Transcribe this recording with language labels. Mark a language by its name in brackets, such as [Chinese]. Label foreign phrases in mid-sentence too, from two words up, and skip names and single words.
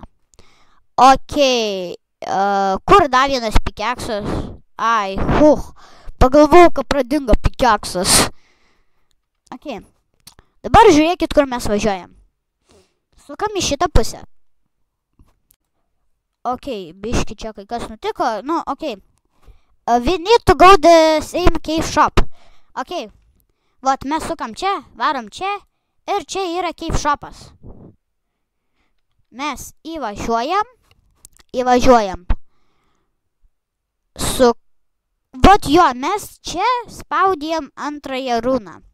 [Lithuanian] Ok, kur dar vienas pikeksas? Ai, pagalvojau, kad pradingo pikeksas. Ok, dabar žiūrėkit, kur mes važiuojam. Sukam į šitą pusę. Ok, biški čia kai kas nutiko. Ok. [English] We need to go the same cave shop. Ok. [Lithuanian] Vat mes sukam čia, varom čia ir čia yra [English] cave shopas. [Lithuanian] Mes įvažiuojam. Vat jo, mes čia spaudėm antrąją runą.